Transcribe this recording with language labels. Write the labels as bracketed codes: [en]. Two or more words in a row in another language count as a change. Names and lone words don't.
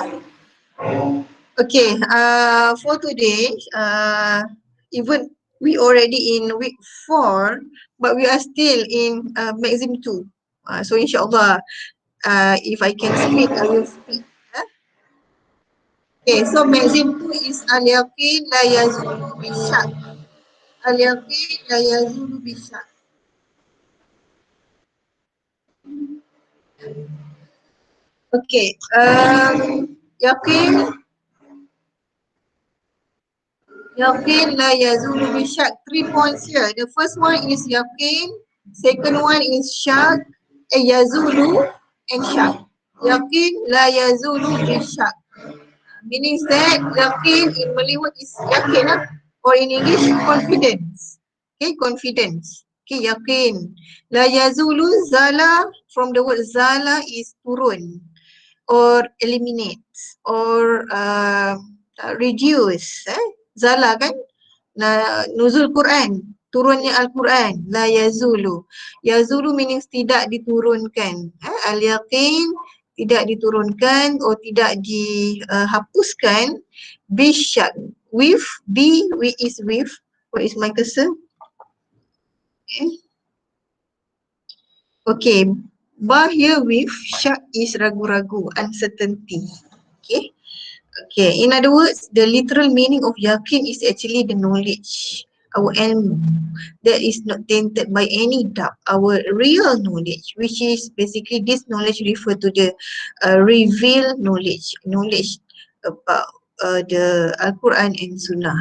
[en] Okay, for today, even we already in week 4, but we are still in Maxim 2. So insyaAllah, if I can speak, I will speak. Okay, so Maxim 2 is [ar] اليقين لا يزول بالشك. اليقين لا يزول بالشك. Okay, يقين، يقين لا يزول بالشك. [en] 3 points here. The first one is yaqin, second one is syak, yazulu and syak. [ar] يقين لا يزول بالشك. [en] Meaning that yaqin in Malay word is yakin or in English confidence. Okay, confidence. [ar] Okay, yaqin. لا يزول زال, [en] from the word zala is turun or eliminate or reduce. [ms] Zala kan? Nuzul Quran, turunnya Al-Quran. [ar] لا يزول. [ms] Yazulu meaning tidak diturunkan. Al-yaqin tidak diturunkan atau tidak dihapuskan. [ar] Bisyak. [en] With, we is with. What is my cursor? Okay. Ba here with, syak is ragu-ragu, uncertainty. Okay. Okay, in other words, the literal meaning of yakin is actually the knowledge, our ilm, that is not tainted by any doubt, our real knowledge, which is basically this knowledge refer to the revealed knowledge, knowledge about the Al-Quran and Sunnah.